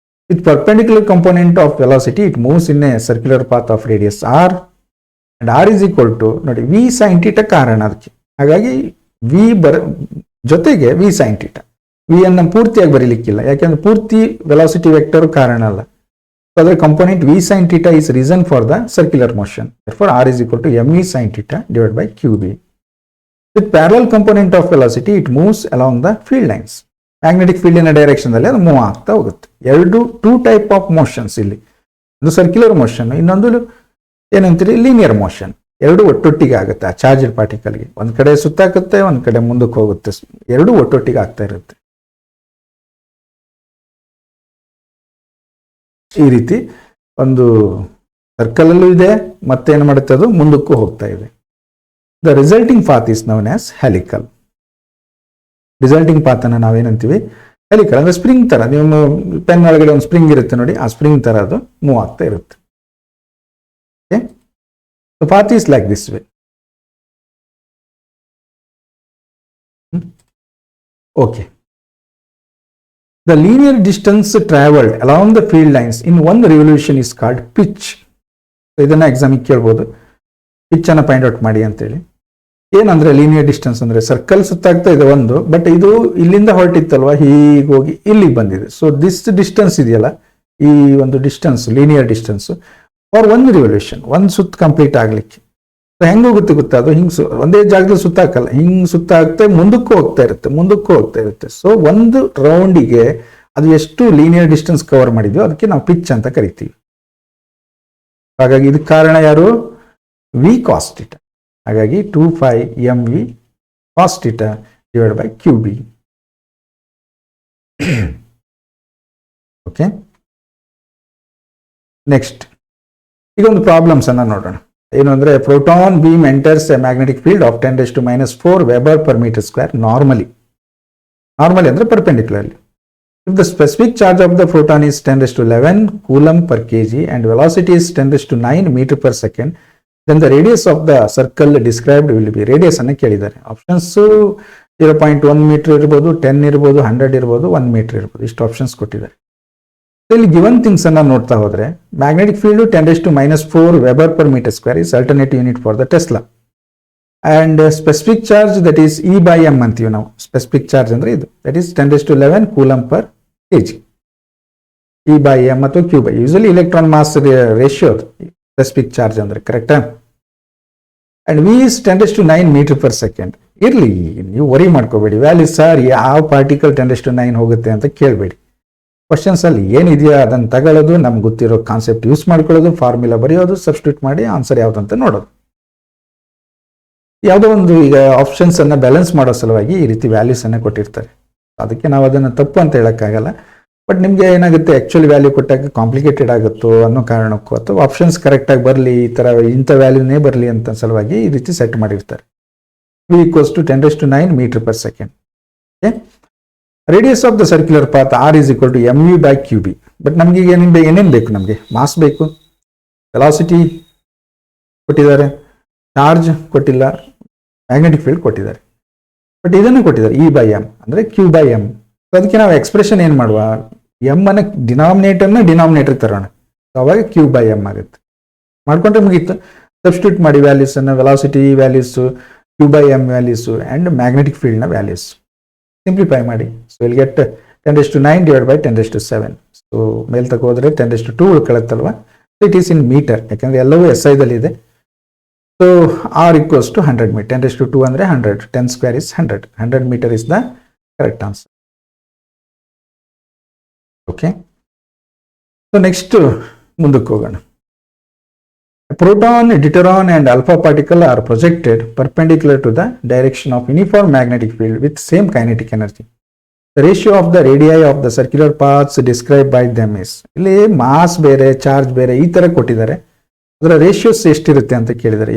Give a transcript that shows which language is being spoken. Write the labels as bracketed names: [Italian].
[English] with perpendicular component of velocity it moves in a circular path of radius r and r is equal to, [Kannada] ನೋಡಿ, [English] v sine theta [Kannada] ಕಾರಣ ಅದಕ್ಕೆ. ಹಾಗಾಗಿ V ಜೊತೆಗೆ V sine theta. V ಅನ್ನ ಪೂರ್ತಿಯಾಗಿ ಬರೀಲಿಕ್ಕಿಲ್ಲ, ಯಾಕೆಂದ್ರೆ ಪೂರ್ತಿ ವೆಲಾಸಿಟಿ ವೆಕ್ಟರ್ ಕಾರಣ ಅಲ್ಲ. [English] ಅದರ component v sine theta is reason for the circular motion. therefore r is equal to me sin theta divided by qb. With parallel component of velocity it moves along the field lines. [Kannada] Magnetic field ಇನ direction ಅಲ್ಲಿ ಅದು move ಆಗ್ತಾ ಹೋಗುತ್ತೆ. Two type of motions ಇಲ್ಲಿ, ಒಂದು circular motion, ಇನ್ನೊಂದು ಏನಂತೀರಿ linear motion. ಎರಡು ಒಟ್ಟೊಟ್ಟಿಗೆ ಆಗುತ್ತೆ ಆ ಚಾರ್ಜ್ ಪಾರ್ಟಿಕಲ್ಗೆ. ಒಂದ್ ಕಡೆ ಸುತ್ತಾಗುತ್ತೆ, ಒಂದ್ ಕಡೆ ಮುಂದಕ್ಕೆ ಹೋಗುತ್ತೆ, ಎರಡು ಒಟ್ಟೊಟ್ಟಿಗೆ ಆಗ್ತಾ ಇರುತ್ತೆ. ಈ ರೀತಿ ಒಂದು ಸರ್ಕಲ್ ಅಲ್ಲೂ ಇದೆ, ಮತ್ತೇನು ಮಾಡುತ್ತೆ, ಅದು ಮುಂದಕ್ಕೂ ಹೋಗ್ತಾ ಇದೆ. [English] The resulting path is known as helical. [Kannada] Resulting path ಅನ್ನ ನಾವೇನಂತೀವಿ? [English] Helical. [Kannada] ಅಂದ್ರೆ ಸ್ಪ್ರಿಂಗ್ ತರ, ನೀವು ಪೆನ್ ಒಳಗಡೆ ಒಂದು ಸ್ಪ್ರಿಂಗ್ ಇರುತ್ತೆ ನೋಡಿ, ಆ ಸ್ಪ್ರಿಂಗ್ ತರ ಅದು ಮೂವ್ ಆಗ್ತಾ ಇರುತ್ತೆ. [English] The path is like this way. Okay. The linear distance traveled along the field lines in one revolution is called pitch. [Kannada] ಇದನ್ನ ಎಕ್ಸಾಮಿಗೆ ಕೇಳ್ಬೋದು, ಪಿಚ್ ಅನ್ನ ಫೈಂಡ್ ಔಟ್ ಮಾಡಿ ಅಂತೇಳಿ. ಏನಂದ್ರೆ ಲೀನಿಯರ್ ಡಿಸ್ಟೆನ್ಸ್ ಅಂದ್ರೆ ಸರ್ಕಲ್ ಸುತ್ತಾಗ್ತಾ ಇದೆ ಒಂದು, ಬಟ್ ಇದು ಇಲ್ಲಿಂದ ಹೊರಟಿತ್ತಲ್ವಾ, ಹೀಗೆ ಹೋಗಿ ಇಲ್ಲಿಗೆ ಬಂದಿದೆ. ಸೊ ದಿಸ್ ಡಿಸ್ಟೆನ್ಸ್ ಇದೆಯಲ್ಲ, ಈ ಒಂದು ಡಿಸ್ಟೆನ್ಸ್ ಲೀನಿಯರ್ ಡಿಸ್ಟೆನ್ಸ್ ಫಾರ್ ಒಂದು ರಿವಲ್ಯೂಷನ್, ಒಂದು ಸುತ್ತ ಕಂಪ್ಲೀಟ್ ಆಗ್ಲಿಕ್ಕೆ ಹೆಂಗ್ ಹೋಗುತ್ತೆ ಗೊತ್ತಾ? ಅದು ಹಿಂಗ್ ಒಂದೇ ಜಾಗದಲ್ಲಿ ಸುತ್ತಾಕಲ್ಲ, ಹಿಂಗ್ ಸುತ್ತಾಗ್ತಾ ಮುಂದಕ್ಕೂ ಹೋಗ್ತಾ ಇರುತ್ತೆ, ಮುಂದಕ್ಕೂ ಹೋಗ್ತಾ ಇರುತ್ತೆ. ಸೊ ಒಂದು ರೌಂಡಿಗೆ ಅದು ಎಷ್ಟು ಲೀನಿಯರ್ ಡಿಸ್ಟೆನ್ಸ್ ಕವರ್ ಮಾಡಿದ್ಯೋ ಅದಕ್ಕೆ ನಾವು ಪಿಚ್ ಅಂತ ಕರಿತೀವಿ. ಹಾಗಾಗಿ ಇದಕ್ಕೆ ಕಾರಣ ಯಾರು? V cos theta. [English] ಹಾಗಾಗಿ 2π mv cos theta divided by qb. [Kannada] Okay, next ಈಗ ಒಂದು ಪ್ರಾಬ್ಲಮ್ಸ್ ಅನ್ನ ನೋಡೋಣ. [English] ಏನು ಅಂದ್ರೆ, proton beam enters a magnetic field of 10⁻⁻⁴ weber per meter square normally ಅಂದ್ರೆ perpendicularly. If the specific charge of the proton is 10⁻11 coulomb per kg and velocity is 10⁻9 meter per second, then the radius of the circle described will be. [Kannada] Radius ಅನ್ನ ಕೇಳಿದ್ದಾರೆ. Options 0.1 metre ಇರ್ಬೋದು, 10 ಇರ್ಬೋದು, 100 ಇರ್ಬೋದು, 1 metre ಇರ್ಬೋದು, ಇಷ್ಟು options ಕೊಟ್ಟಿದ್ದಾರೆ. [English] ಇಲ್ಲಿ given things ಅನ್ನ ನೋಡ್ತಾ ಹೋದ್ರೆ, magnetic field 10⁻⁻⁴ weber per meter square is alternative unit for the Tesla. and specific charge, that is E by M ಅಂತೀವಿ ನಾವು. Specific charge ಅಂದ್ರೆ ಇದು, that is 10⁻11 coulomb per kg. E by M ಅಥವಾ Q by, usually electron mass ratio specific charge ಅಂದ್ರೆ, ಕರೆಕ್ಟಾ? And V is 10⁻9 meter per second. [Kannada] ಇರ್ಲಿ, ನೀವು worry ಮಾಡ್ಕೋಬೇಡಿ, ವ್ಯಾಲ್ಯೂ ಸರ್ ಯಾವ ಪಾರ್ಟಿಕಲ್ 10⁻9 ಹೋಗುತ್ತೆ ಅಂತ ಕೇಳಬೇಡಿ. ಕ್ವಶನ್ಸ್ ಅಲ್ಲಿ ಏನಿದೆಯಾ ಅದನ್ನು ತಗೊಳ್ಳೋದು, ನಮ್ಗೆ ಗೊತ್ತಿರೋ ಕಾನ್ಸೆಪ್ಟ್ ಯೂಸ್ ಮಾಡ್ಕೊಳ್ಳೋದು, ಫಾರ್ಮುಲಾ ಬರೆಯೋದು, ಸಬ್ಸ್ಟಿಟ್ಯೂಟ್ ಮಾಡಿ ಆನ್ಸರ್ ಯಾವುದಂತ ನೋಡೋದು. ಯಾವುದೋ ಒಂದು ಈಗ ಆಪ್ಷನ್ಸ್ ಅನ್ನ ಬ್ಯಾಲೆನ್ಸ್ ಮಾಡೋ ಸಲುವಾಗಿ ಈ ರೀತಿ ವ್ಯಾಲ್ಯೂಸ್ ಅನ್ನ ಕೊಟ್ಟಿರ್ತಾರೆ. ಅದಕ್ಕೆ ನಾವು ಅದನ್ನು ತಪ್ಪು ಅಂತ ಹೇಳಕ್ಕಾಗಲ್ಲ. ಬಟ್ ನಿಮ್ಗೆ ಏನಾಗುತ್ತೆ, ಆಕ್ಚುಲಿ ವ್ಯಾಲ್ಯೂ ಕೊಟ್ಟಾಗ ಕಾಂಪ್ಲಿಕೇಟೆಡ್ ಆಗುತ್ತೋ ಅನ್ನೋ ಕಾರಣಕ್ಕೂ, ಅಥವಾ ಆಪ್ಷನ್ಸ್ ಕರೆಕ್ಟ್ ಆಗಿ ಬರಲಿ, ಈ ತರ ಇಂಥ ವ್ಯಾಲ್ಯೂನೇ ಬರಲಿ ಅಂತ ಸಲುವಾಗಿ ಈ ರೀತಿ ಸೆಟ್ ಮಾಡಿರ್ತಾರೆ. [English] V equals to 10⁻9 meter per second. Radius of the circular path R is equal to mv by qb. [Kannada] But ನಮ್ಗೆ ಈಗ ಏನೇನು ಬೇಕು? ನಮಗೆ ಮಾಸ್ ಬೇಕು, ವೆಲಾಸಿಟಿ ಕೊಟ್ಟಿದ್ದಾರೆ, ಚಾರ್ಜ್ ಕೊಟ್ಟಿಲ್ಲ, ಮ್ಯಾಗ್ನೆಟಿಕ್ ಫೀಲ್ಡ್ ಕೊಟ್ಟಿದ್ದಾರೆ. ಬಟ್ ಇದನ್ನು ಕೊಟ್ಟಿದ್ದಾರೆ E by m ಅಂದ್ರೆ Q by m. ಅದಕ್ಕೆ ನಾವು ಎಕ್ಸ್ಪ್ರೆಷನ್ ಏನು ಮಾಡುವ, ಎಮ್ ಅನ್ನ ಡಿನಾಮಿನೇಟರ್ ತರೋಣ, ಅವಾಗ Q by m ಆಗುತ್ತೆ. ಮಾಡ್ಕೊಂಡ್ರೆ ಮುಗೀತು. ಸಬ್ಸ್ಟಿಟ್ಯೂಟ್ ಮಾಡಿ ವ್ಯಾಲ್ಯೂಸ್ ಅನ್ನ, velocity values, Q by m values and magnetic field ನ ವ್ಯಾಲ್ಯೂಸ್ ಸಿಂಪ್ಲಿಫೈ ಮಾಡಿ. [English] So will get 10⁻9 divided by 10⁻7. [Kannada] So mail ತಗೋದ್ರೆ 10⁻2 ಉಳ್ಕೊಳ್ಳುತ್ತಲ್ವಾ. [English] It is in meter, ಯಾಕಂದ್ರೆ ಎಲ್ಲವೂ SI ದಲ್ಲಿ ಇದೆ. So R equals to 100 meter. 10⁻2 ಅಂದ್ರೆ 100, 10 square is 100. 100 meter is the correct answer. [Kannada] Okay, so next ಮುಂದಕ್ಕೆ ಹೋಗೋಣ. [English] Proton, deuteron and alpha particle are projected perpendicular to the direction of uniform magnetic field with same kinetic energy. The ratio of the radii of the circular paths described by them is. [Kannada] ಇಲ್ಲಿ mass ಬೇರೆ, charge ಬೇರೆ, ಈ ತರ ಕೊಟ್ಟಿದ್ದಾರೆ. ಅದರ ratios ಎಷ್ಟಿರುತ್ತೆ ಅಂತ ಕೇಳಿದ್ದಾರೆ.